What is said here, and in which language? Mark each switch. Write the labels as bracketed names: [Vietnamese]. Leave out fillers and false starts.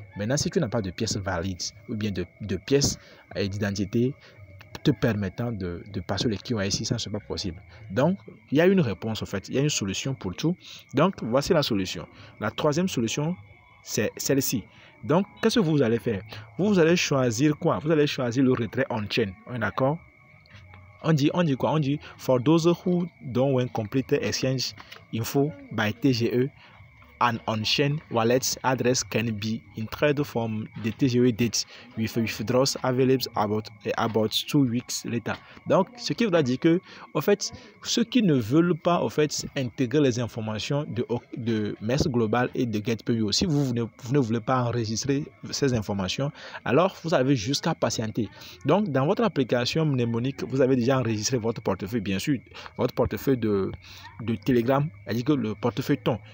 [French] Maintenant, si tu n'as pas de pièces valides ou bien de pièces d'identité te permettant de passer le KYC, ça ne sera pas possible. Donc, il y a une réponse en fait, il y a une solution pour tout. Donc, voici la solution. La troisième solution, c'est celle-ci. Donc, qu'est-ce que vous allez faire? Vous allez choisir quoi? Vous allez choisir le retrait on-chain. D'accord? On dit quoi? On dit [English] for those who don't want complete exchange info by TGE, an on-chain wallet address can be entered from the TGE date with withdrawals available about 2 weeks later. [French] Donc, ce qui voudra dire que, en fait, ceux qui ne veulent pas, en fait, intégrer les informations de MES Global et de Get.io, si vous ne voulez pas enregistrer ces informations, alors vous avez jusqu'à patienter. Donc, dans votre application mnémonique, vous avez déjà enregistré votre portefeuille, bien sûr, votre portefeuille de Telegram, c'est-à-dire que le portefeuille ton.